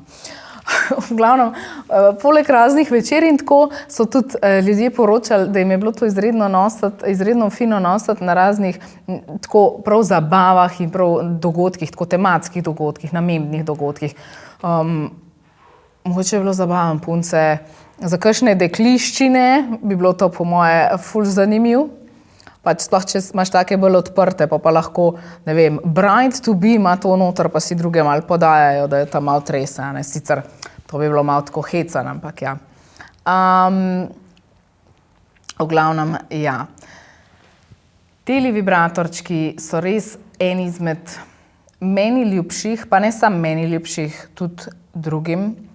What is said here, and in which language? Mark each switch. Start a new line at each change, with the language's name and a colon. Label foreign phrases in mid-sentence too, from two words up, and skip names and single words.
Slovenian: V glavnem, poleg raznih večer in tako so tudi ljudje poročali, da jim je bilo to izredno fino nositi na raznih tako prav zabavah in prav dogodkih, tako tematskih dogodkih, namembnih dogodkih. Mogoče je bilo zabavno punce. Za kakšne dekliščine bi bilo to po moje ful zanimiv. Pač sploh, če imaš take bolj odprte, pa lahko, ne vem,
English: bride to be
Slovenian: ima to noter, pa si druge malo podajajo, da je tam malo tresa. Sicer to bi bilo malo tako hecan, ampak ja. V glavnem, ja. Teli vibratorčki so res eni izmed meni ljubših, pa ne samo meni ljubših, tudi drugim.